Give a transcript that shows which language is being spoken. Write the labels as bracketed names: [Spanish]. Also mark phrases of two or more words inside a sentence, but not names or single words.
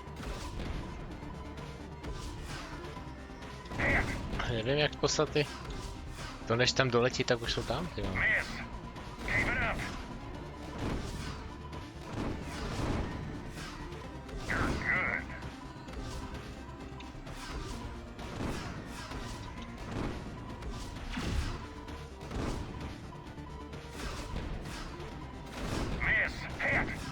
[Czech] Nevím jak poslat ty. To než tam doletí, tak už jsou tam, ty jo. [English] Miss. Keep it up. You're good. Miss. Hit.